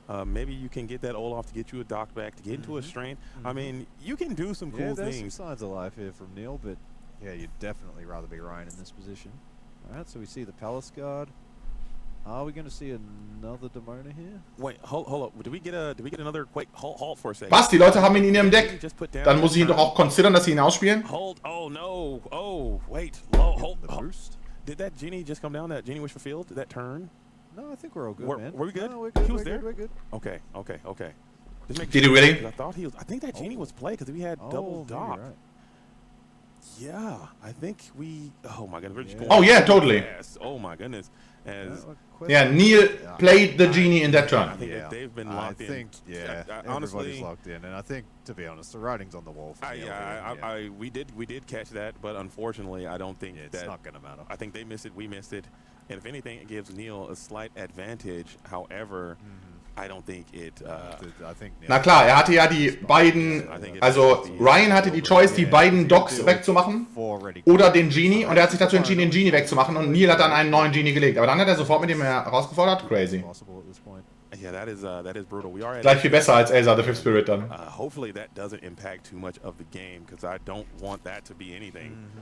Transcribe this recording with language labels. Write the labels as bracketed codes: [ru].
[en] Maybe you can get that Olaf to get you a dock back, to get into a strength. I mean, you can do some cool there's things. Some signs of life here from Niel, but yeah, you'd definitely rather be Ryan in this position. All right, so we see the Palace Guard. Are we going to see another Demona here? Wait, hold up. Do we get another Quake? Halt for a second. [de] Was? Die Leute haben ihn in ihrem Deck? Dann muss ich ihn doch auch considern, dass sie ihn ausspielen? [en] Hold. Oh, no. Oh, wait. Hold. The boost? Did that Genie just come down? That Genie wish fulfilled? Did that turn? No, I think we're all good, man. Were we good? No, we're good. He was there? We're good. Okay. Did he really? I think that Genie was played because we had double dock. Right. Yeah, I think we... Oh, my goodness. We're just going... Oh, yeah, totally. Yes. Oh, my goodness. Yeah, Niel played the Genie in that turn. I think that they've been locked in. I think, honestly, everybody's locked in. And I think, to be honest, the writing's on the wall for Niel. We did catch that, but unfortunately, I don't think it's not going to matter. I think they missed it, we missed it. And if anything, it gives Niel a slight advantage. However, I don't think it... [de] Na klar, er hatte ja die beiden... Also, Ryan hatte die Choice, die beiden Docks wegzumachen oder den Genie, und er hat sich dazu entschieden, den Genie wegzumachen, und Niel hat dann einen neuen Genie gelegt. Aber dann hat er sofort mit ihm herausgefordert. [en] Crazy. Yeah, that is brutal. We are [de] Gleich viel besser als Elsa, the Fifth Spirit dann. [en] Hopefully that doesn't impact too much of the game, because I don't want that to be anything.